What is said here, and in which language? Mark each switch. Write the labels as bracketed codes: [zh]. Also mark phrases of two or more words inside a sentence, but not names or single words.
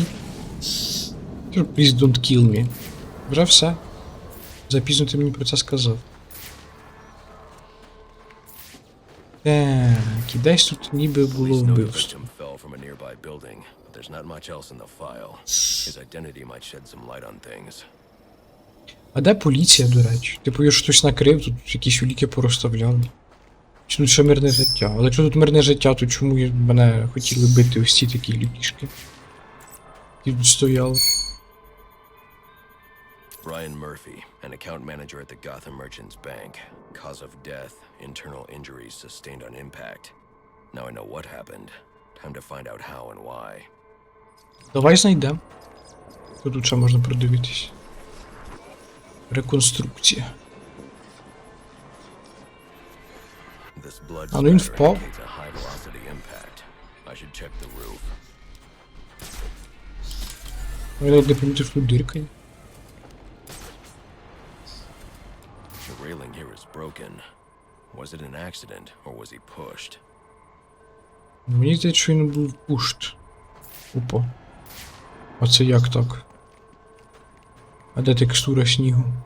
[en] Please don't kill me. [uk] Вже все. Запізно ти мені про це сказав. Так, і десь тут ніби було вбивство. А де поліція, до речі? Типу, я щось накрив, тут якісь уліки порозставляли. Чи тут ще мирне життя? Але якщо тут мирне життя, то чому мене хотіли бити ось ці такі ліпішки? Які тут стояли. [en] Brian Murphy, an account manager at the Gotham Merchants Bank. Cause of death, internal injuries sustained on impact. Now I know what happened. Time to find out how and why. [uk] Давай знайдемо. Тут ще можна продивитись. Реконструкція. А ну він впав. Я навіть не помітив, що тут дирка є. [en] The railing here is broken. Was it an accident or was he pushed? [uk] Мені здається, що він був пушт. Опа. А це як так? А де текстура снігу?